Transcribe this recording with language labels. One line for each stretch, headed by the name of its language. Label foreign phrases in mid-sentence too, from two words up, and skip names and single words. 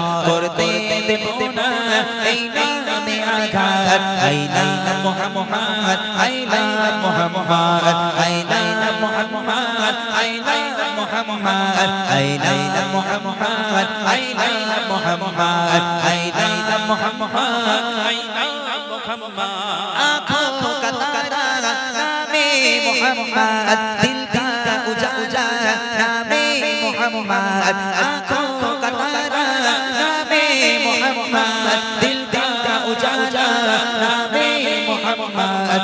Bangla: করতে দেবো না, এই নামে আঘাত,
English: I love Muhammad, I love Muhammad, I love Muhammad, I love Muhammad, I love Muhammad, I love Muhammad, I love Muhammad, I love Muhammad.
Hindi: आँखों का तारा नामे मोहम्मद, दिल का उजाला नामे मोहम्मद, आँखों का तारा नामे मोहम्मद, दिल का उजाला नामे मोहम्मद।